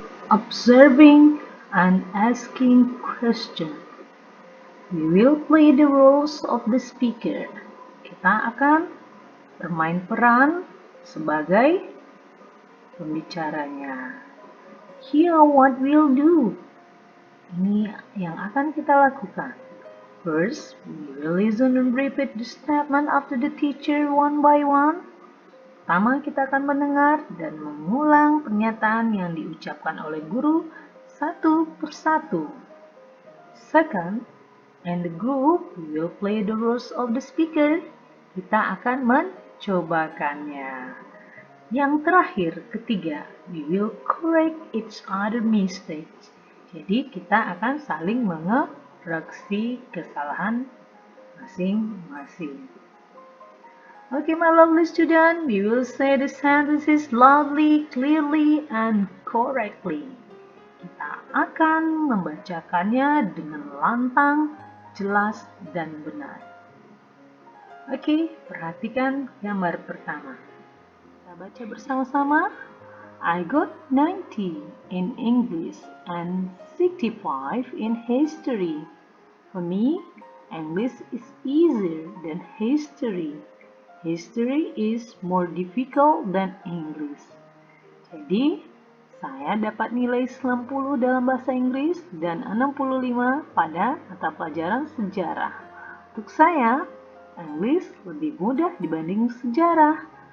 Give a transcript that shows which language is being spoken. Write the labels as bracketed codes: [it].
[en] Observing and asking questions. We will play the roles of the speaker. [id] Kita akan bermain peran sebagai pembicaranya. [en] Here what we'll do. [id] Ini yang akan kita lakukan. [en] First, we will listen and repeat the statement after the teacher one by one. [id] Pertama, kita akan mendengar dan mengulang pernyataan yang diucapkan oleh guru satu persatu. [en] Second, in the group, we will play the roles of the speaker. [id] Kita akan mencobakannya. Yang terakhir, ketiga, [en] we will correct each other mistakes. [id] Jadi, kita akan saling mengoreksi kesalahan masing-masing. [en] Okay, my lovely student, we will say the sentences loudly, clearly, and correctly. [id] Kita akan membacakannya dengan lantang, jelas, dan benar. Oke, perhatikan gambar pertama. Kita baca bersama-sama. [en] I got 90 in English and 65 in history. For me, English is easier than history. History is more difficult than English. [id] Jadi, saya dapat nilai 90 dalam bahasa Inggris dan 65 pada mata pelajaran sejarah. Untuk saya, English lebih mudah dibanding sejarah.